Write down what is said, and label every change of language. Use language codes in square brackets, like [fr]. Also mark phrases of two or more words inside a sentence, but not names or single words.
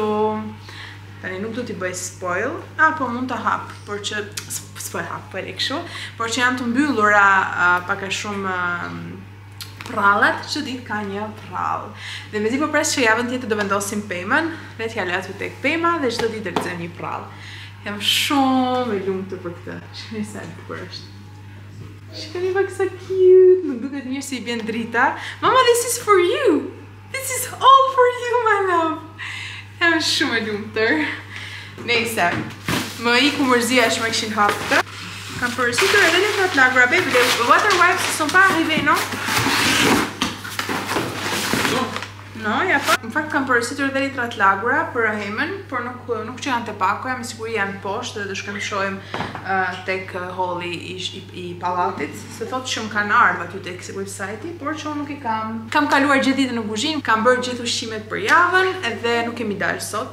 [sq] Tani nuk do t'i bëj spoil, po mund t'a hap, por që s'po e hap, po e le kështu, por që janë të mbyllura pak a shumë prallat, çdo ditë ka një prall. Dhe mezi po pres që javën tjetër do vendosim pemën, dhe t'ja lë aty tek pema dhe çdo ditë do lexojmë një prall. Jam shumë e lumtur për këtë. Shikoni sa e bukur është. Shikoni pak sa cute, nuk duket mirë se I bën drita. [en] Mama, this is for you. This is all for you, my love. [sq] Jam shumë e lumtur. Nejse, më iku mërzia që më kishin hapë këtë. Kam përësitur edhe letrat lagra, baby, dhe [en] water wipes [fr] sont pas arrivés, non? [sq] No, ja pa. Në fakt kam përësitur edhe letrat lagra për Ohemën, por nuk që janë të pakoja, me siguri janë poshtë dhe do shkojmë shohim tek halli I pallatit, se thotë që më kanë ardhur aty tek website-i, por që unë nuk I kam. Kam kaluar gjithë ditën në kuzhinë, kam bërë gjithë ushqimet për javën, edhe nuk kemi dalë sot.